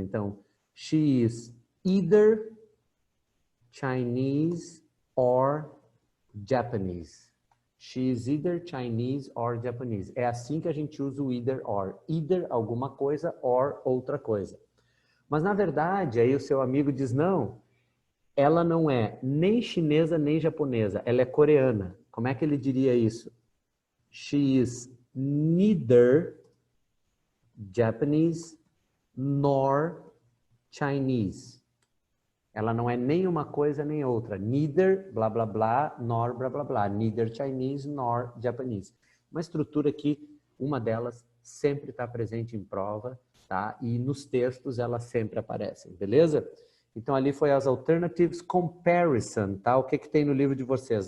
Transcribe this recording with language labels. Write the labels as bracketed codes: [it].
[pt] Então, [en] she is either Chinese or Japanese. She is either Chinese or Japanese. [pt] É assim que a gente usa o either or. Either alguma coisa or outra coisa. Mas na verdade, aí o seu amigo diz, não, ela não é nem chinesa nem japonesa, ela é coreana. Como é que ele diria isso? [en] She is neither Japanese nor Chinese. [pt] Ela não é nem uma coisa nem outra. Neither, blá, blá, blá, nor, blá, blá, blá. [en] Neither Chinese nor Japanese. [pt] Uma estrutura que uma delas sempre está presente em prova, tá? E nos textos elas sempre aparecem, beleza? Então ali foi as alternatives comparison, tá? O que que tem no livro de vocês?